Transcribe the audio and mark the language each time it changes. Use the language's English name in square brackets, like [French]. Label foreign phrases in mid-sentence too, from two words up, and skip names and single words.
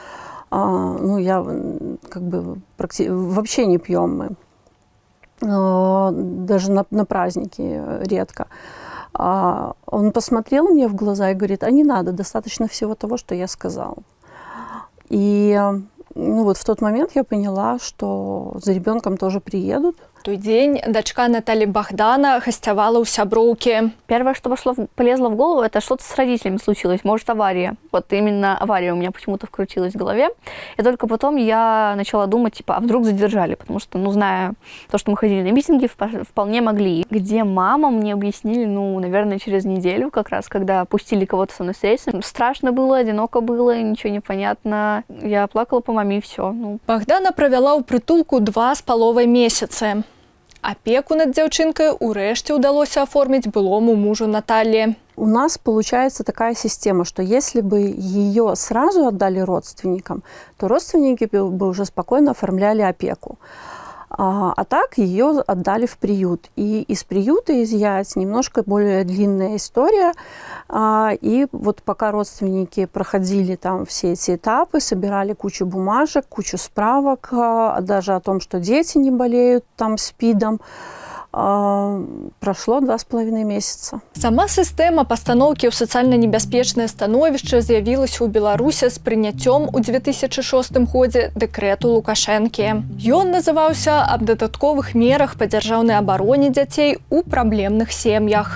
[Russian] Вообще не пьем мы, даже на праздники редко. Он посмотрел мне в глаза и говорит, а не надо, достаточно всего того, что я сказал. И в тот момент я поняла, что за ребенком тоже приедут. [Belarusian] В той дзень дачка Натальи Богдана гостявала у сяброўкі. [Russian] Первое, что полезло в голову, это что-то с родителями случилось, может, авария. Вот именно авария у меня почему-то вкрутилась в голове. И только потом я начала думать, а вдруг задержали, потому что, зная то, что мы ходили на митинги, вполне могли. Где мама, мне объяснили, наверное, через неделю, как раз, когда пустили кого-то со мной встретиться. Страшно было, одиноко было, ничего не понятно. Я плакала по маме, и все. [Belarusian] Богдана провела ў прытулку 2,5 месяцы. Апеку над дзяўчынкай урэшце ўдалося аформіць былому мужу Натальи. [Russian] У нас получается такая система, что если бы ее сразу отдали родственникам, то родственники бы уже спокойно оформляли опеку. А так ее отдали в приют. И из приюта изъять немножко более длинная история. И вот пока родственники проходили там все эти этапы, собирали кучу бумажек, кучу справок, даже о том, что дети не болеют там СПИДом, [Belarusian] прайшло 2,5 месяца. Сама сістэма пастаноўкі ў сацыяльна небяспечнае становішча з'явілася ў Беларусі з прыняццём у 2006 годзе дэкрэту Лукашэнкі. Ён называўся аб дадатковых мерах па дзяржаўнай абароне дзяцей у праблемных сем'ях.